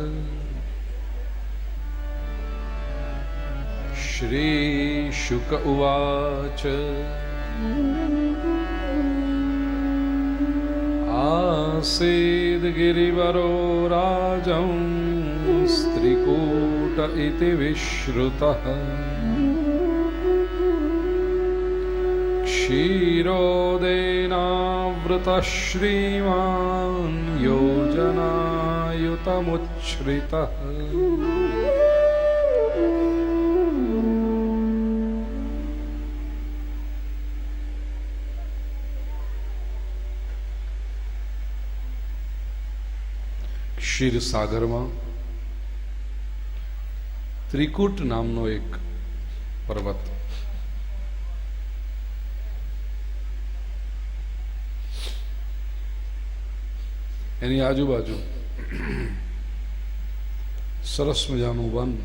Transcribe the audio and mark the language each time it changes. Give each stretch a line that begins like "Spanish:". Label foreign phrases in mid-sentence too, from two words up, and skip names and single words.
Sanskrit: श्रीशुक उवाच आसीद्गिरिवरो राजं स्त्रीकूट इति विश्रुतः क्षीरोदेनावृतः श्रीमान् योजनायुतमुच्छ्रितः ક્ષીરસાગરમાં
Gujarati: ત્રિકૂટ નામનો એક પર્વત, એની આજુબાજુ સરસ મજાનું વન.